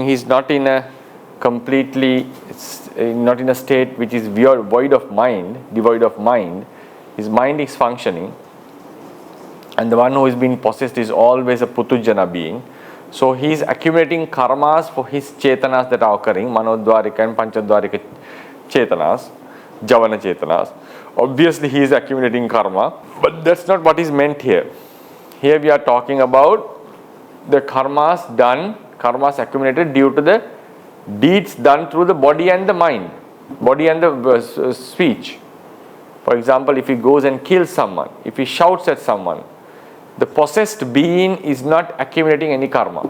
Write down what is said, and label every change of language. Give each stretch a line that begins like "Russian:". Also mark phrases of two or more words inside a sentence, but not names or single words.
English: He is not in a completely, not in a state which is devoid of mind. His mind is functioning, and the one who is being possessed is always a putujana being. So he is accumulating karmas for his chetanas that are occurring, manodvarika and
Pali: panchadvarika chetanas, javana chetanas.
English: Obviously he is accumulating karma, but that's not what is meant here. Here we are talking about the karmas accumulated due to the deeds done through the body and the mind, body and the speech. For example, if he goes and kills someone, if he shouts at someone, the possessed being is not accumulating any karma.